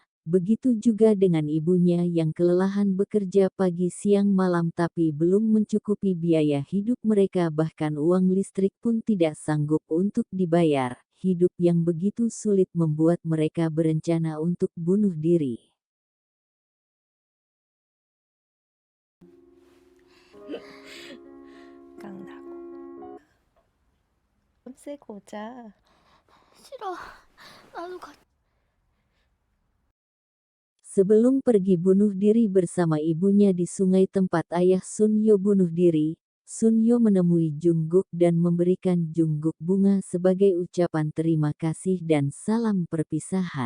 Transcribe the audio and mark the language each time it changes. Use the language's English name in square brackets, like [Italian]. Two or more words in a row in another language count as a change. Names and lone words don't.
[Indonesian] Begitu juga dengan ibunya yang kelelahan bekerja pagi siang malam tapi belum mencukupi biaya hidup mereka bahkan uang listrik pun tidak sanggup untuk dibayar. hidup yang begitu sulit membuat mereka berencana untuk bunuh diri. [Korean] 생각나고. 쓰고 오자. 싫어. 나도 같이. [Indonesian] Sebelum pergi bunuh diri bersama ibunya di sungai tempat ayah Sunyo bunuh diri, Sunyo menemui Jungkook dan memberikan Jungkook bunga sebagai ucapan terima kasih dan salam perpisahan.